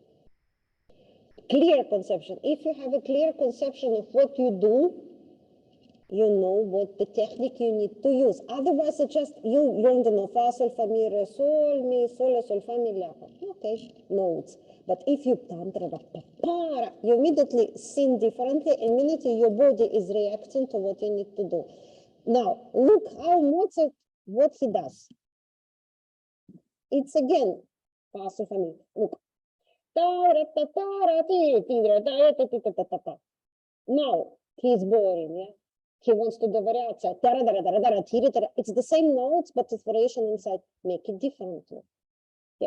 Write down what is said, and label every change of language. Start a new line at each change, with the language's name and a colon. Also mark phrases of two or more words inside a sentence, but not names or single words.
English: Clear conception. If you have a clear conception of what you do, you know what the technique you need to use. Otherwise, it's just you learn the fa, sol, fa, mi, re, sol, mi, sol, sol, fa, mi, la. Okay, notes. But if you you immediately sing differently, immediately your body is reacting to what you need to do. Now, look how Mozart, what he does. It's again, fa, sol, fa, mi. Look. Now, he's boring, yeah? He wants to do variation. It's the same notes, but it's variation inside. Make it differently. Yeah.